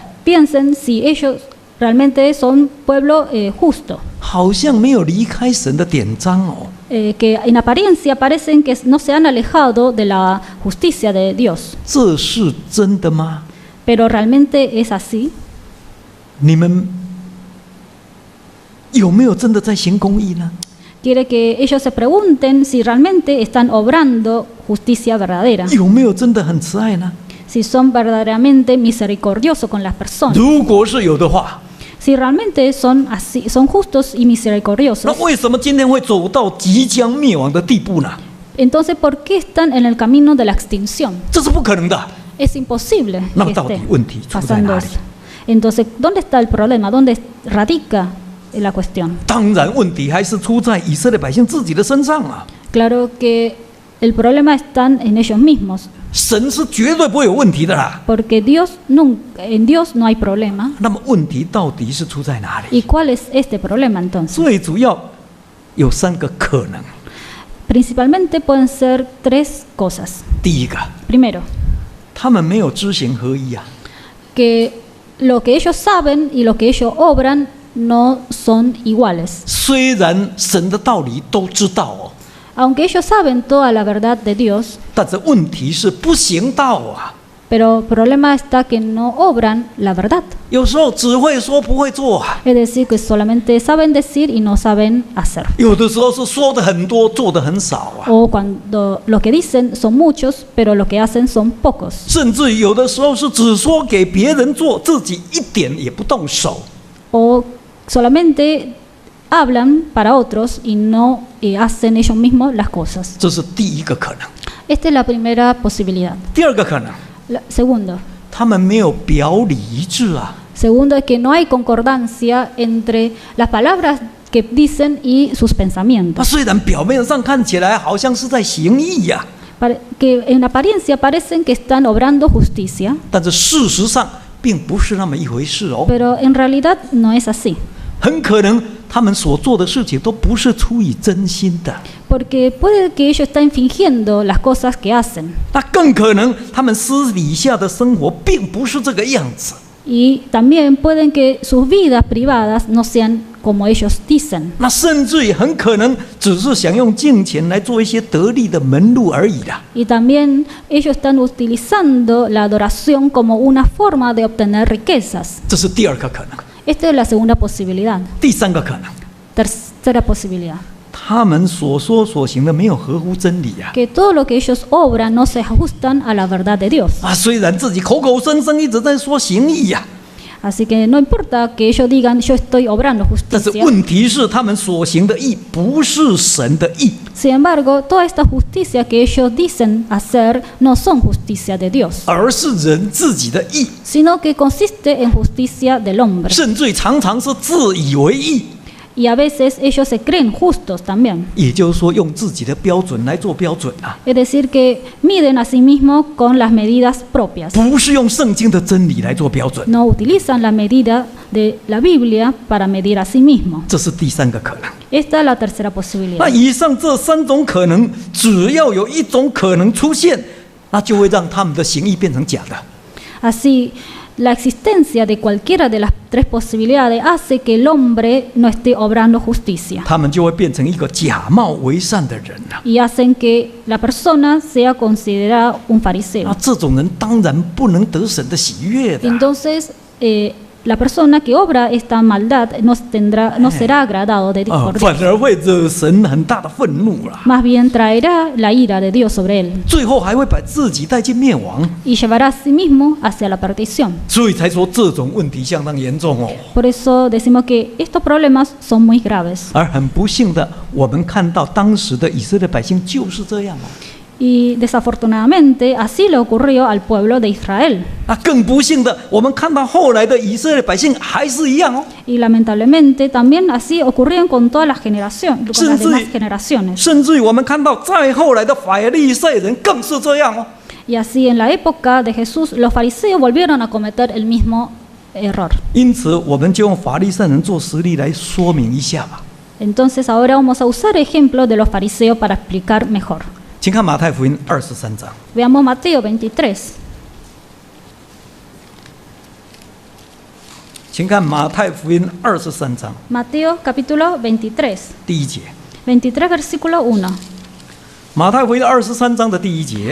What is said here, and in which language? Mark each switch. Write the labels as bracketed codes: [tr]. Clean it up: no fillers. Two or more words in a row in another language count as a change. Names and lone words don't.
[es] piensen si ellos realmente son pueblo justo, [zh] 好像没有离开神的典章哦。 [es] que en apariencia parecen que no se han alejado de la justicia de Dios. [zh] 这是真的吗？ [es] Pero realmente es así. [zh] 你们有没有真的在行公义呢？ [es] Quiere que ellos se pregunten si realmente están obrando justicia verdadera, [zh] 有没有真的很慈爱呢？ [es] si son verdaderamente misericordiosos con las personas. [zh] 如果是有的话， [es] Si realmente son así, son justos y [zh] 那 [es] misericordiosos, [zh] 为什么今天会走到即将灭亡的地步呢？ [es] entonces ¿por qué están en el camino de la extinción? [zh] 这是不可能的。 [es] Es imposible [zh] 那 [es] que [zh] 么到底 [es] esté [zh] 问题出在 [es] pasando [zh] 哪里？ [es] eso. Entonces, ¿dónde está el problema? ¿Dónde radica la cuestión? [zh] 当然，问题还是出在以色列百姓自己的身上啊。 [es] Claro que el problema está en ellos mismos, [zh] 神是绝对不会有问题的啦。 [es] porque en Dios no hay problema. [zh] 那么问题到底是出在哪里？ [es] ¿Y cuál es este problema entonces? [zh] 最主要有3个可能。 [es] Principalmente pueden ser 3 cosas. [zh] 第一个， [es] Primero, [zh] 他们没有知行合一啊。 [es] que lo que ellos saben y lo que ellos obran no son iguales. [zh] 虽然神的道理都知道哦， [es] Aunque ellos saben toda la verdad de Dios, [zh] 但是问题是不行道啊。 [es] pero el problema está que no obran la verdad. [zh] 有时候只会说不会做啊， [es] Es decir, que solamente saben decir y no saben hacer. [zh] 有的时候是说的很多，做的很少啊。 [es] O cuando lo que dicen son muchos, pero lo que hacen son pocos. [zh] 甚至有的时候是只说给别人做，自己一点也不动手。 [es] O solamente hablan para otros y no hacen ellos mismos las cosas. [zh] 这是第一个可能。 [es] Esta es la primera posibilidad. [zh] 第二个可能， [es] Segundo, [zh] 他们没有表里一致啊。 [es] segundo es que no hay concordancia entre las palabras que dicen y sus [zh] 他 [es] pensamientos. [zh] 虽然表面上看起来好像是在行义呀、 [es] Que en apariencia parecen que están obrando justicia, [zh] 但是事实上并不是那么一回事哦。 [es] pero en realidad no es así. [zh] 很可能他们所做的事情都不是出于真心的， [es] Porque puede que ellos estén fingiendo las cosas que hacen. [zh] 那更可能他们私底下的生活并不是这个样子。 [es] Y también pueden que sus vidas privadas no sean como ellos dicen. [zh] 那甚至于很可能只是想用金钱来做一些得利的门路而已啦。 [es] Y también ellos están utilizando la adoración como una forma de obtener riquezas. [zh] 这是第二个可能。 [es] Esta es la segunda posibilidad. [zh] 第三个可能， [es] Tercera posibilidad. [zh] 他们所说所行的没有合乎真理啊。 [es] Que todo lo que ellos obran no se ajustan a la verdad de Dios. [zh] 啊，虽然自己口口声声一直在说行义呀、 [es] Así que no importa que ellos digan yo estoy obrando [zh] 但是 [es] justicia. [zh] 问题是他们所行的义不是神的义。 [es] Sin embargo, toda esta justicia que ellos dicen hacer no son justicia de Dios, [zh] 而是人自己的义， [es] sino que consiste en justicia del hombre. [zh] 甚至于常常是自以为义。 [es] Y a veces ellos se creen justos también. [zh] 也就是说，用自己的标准来做标准啊， [es] Es decir, que miden a sí mismos con las medidas propias. [zh] 不是用圣经的真理来做标准。 [es] No utilizan la medida de la Biblia para medir a sí mismos. [zh] 这是第三个可能。 [es] Esta es la tercera [zh] 那 [es] posibilidad. [zh] 以上这三种可能，只要有一种可能出现，那就会让他们的行义变成假的。 [es] Así, la existencia de cualquiera de las tres posibilidades hace que el hombre no esté obrando justicia [zh] 他们就会变成一个假冒为善的人了。 [es] y hacen que la persona sea considerada un fariseo. [zh] 那这种人当然不能得神的喜悦的。 [es] Entonces, la persona que obra esta maldad no será agradado de por Dios. [zh] 反而会惹神很大的愤怒了， [es] Más bien traerá la ira de Dios sobre él [zh] 最后还会把自己带进灭亡。 [es] y llevará a sí mismo hacia la perdición. [zh] 所以才说这种问题相当严重哦。 [es] Por eso decimos que estos problemas son muy graves. [zh] 而很不幸的，我们看到当时的以色列百姓就是这样哦。 [es] Y desafortunadamente así le ocurrió al pueblo de Israel. [zh] 更不幸的，我们看到后来的以色列百姓还是一样哦。 [es] Y lamentablemente también así ocurrió con todas las generaciones, con las demás generaciones. [zh] 甚至于我们看到再后来的法利赛人更是这样哦。 [es] Y así en la época de Jesús los fariseos volvieron a cometer el mismo error. [zh] 因此，我们就用法利赛人做实例来说明一下吧。 [es] Entonces ahora vamos a usar ejemplos de los fariseos para explicar mejor. [zh] 请看马太福音23章。 [es] Veamos Mateo 23. [zh] 请看马太福音23章 [es] Mateo capítulo 23. [zh] 第一节。 [es] 23 versículo 1. [zh] 马太福音23章的第一节。